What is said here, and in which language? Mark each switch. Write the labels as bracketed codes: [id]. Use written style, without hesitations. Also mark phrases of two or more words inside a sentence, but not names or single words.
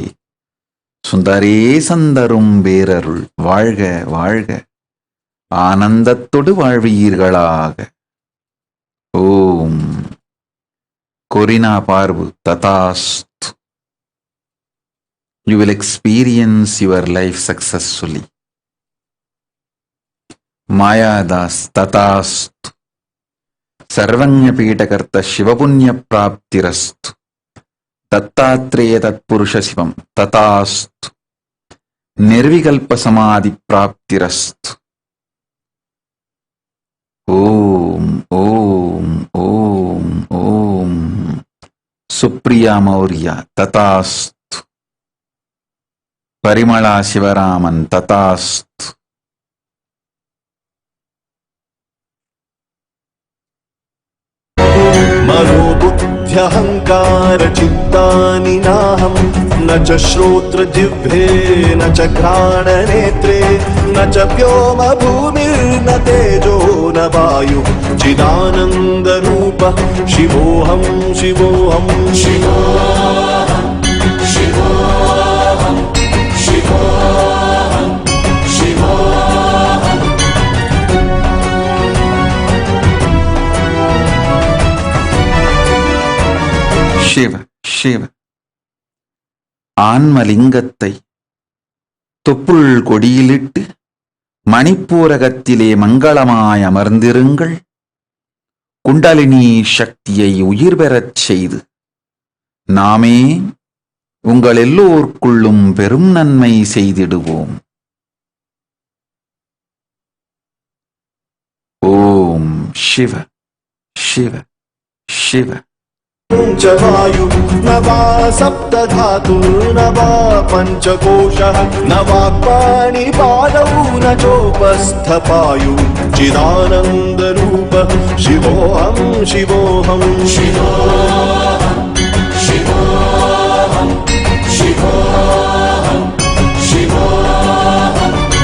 [ta] சுந்தரேசந்தரும் வேரருள் வாழ்க வாழ்க, ஆனந்தத்தொடு வாழ்வீர்களாக. ஓம். [sa] Corina Parvu Tatast. [en] You will experience your life successfully. [sa] மாயாதாஸ் ததாஸ்து. सर्वज्ञपीठकर्त्र शिवपुण्य प्राप्तिरस्तु. दत्तात्रेय तत्पुरुष शिवं तथास्तु. निर्विकल्प समाधि प्राप्तिरस्तु. ओम् ओम् ओम् ओम्. சுப்ரியா மௌர்யா ததாஸ்து. பரிமளா சிவராமன் ததாஸ்து. मनोबुद्ध्यहङ्कार चित्तानि नाहं न च श्रोत्रजिह्वे न च घ्राणनेत्रे न च व्योम भूमिर्न तेजो न वायुः चिदानन्दरूपः शिवोऽहं शिवोऽहं शिवोऽहं शिवोऽहं शिवोऽहं शिवोऽहं. [ta] சிவ சிவ. ஆன்மலிங்கத்தை தொப்புள் கொடியிலிட்டு மணிப்பூரகத்திலே மங்களமாய் அமர்ந்திருங்கள். குண்டலினி சக்தியை உயிர் பெறச் செய்து நாமே உங்கள் எல்லோருக்குள்ளும் பெரும் நன்மை செய்திடுவோம். ஓம் சிவ சிவ சிவ. [sa] च वायु न वा सप्तधातुर्न वा पञ्चकोशः न वा पाणिपादौ न चोपस्थपायु चिदानन्दरूपः शिवोऽहं शिवोऽहं शिवोऽहं शिवोऽहं शिवोऽहं शिवोऽहं.